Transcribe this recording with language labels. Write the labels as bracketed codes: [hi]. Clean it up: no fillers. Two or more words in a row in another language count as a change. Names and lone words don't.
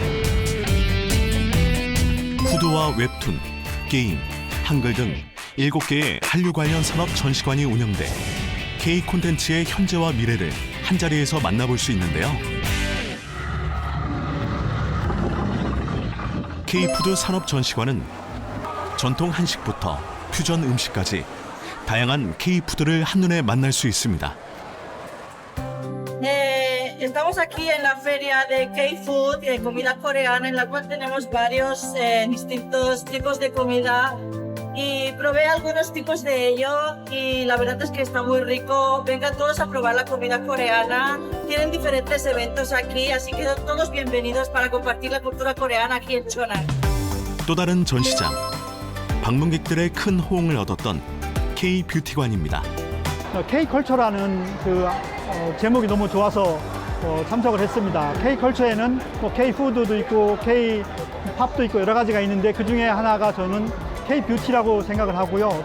[ko] 푸드와 웹툰, 게임, 한글 등 7개의 한류 관련 산업 전시관이 운영돼 K 콘텐츠의 현재와 미래를 한자리에서 만나볼 수 있는데요. K푸드 산업 전시관은 전통 한식부터 퓨전 음식까지 다양한 K푸드를 한눈에 만날 수 있습니다. [es] Estamos aquí en la feria de K-Food, de comida coreana, en la cual tenemos varios distintos tipos de comida y probé algunos tipos de ello y la verdad es que está muy rico. Vengan todos a probar la comida coreana. Tienen diferentes eventos aquí, así que todos bienvenidos para compartir la cultura coreana aquí en Cheonan. [ko] 또 다른 전시장, 방문객들의 큰 호응을 얻었던 K뷰티관입니다. K컬처라는 제목이 너무 좋아서 참석을 했습니다. K컬처에는 K푸드도 있고 K팝도 있고 여러 가지가 있는데 그 중에 하나가 저는 K뷰티라고 생각을 하고요.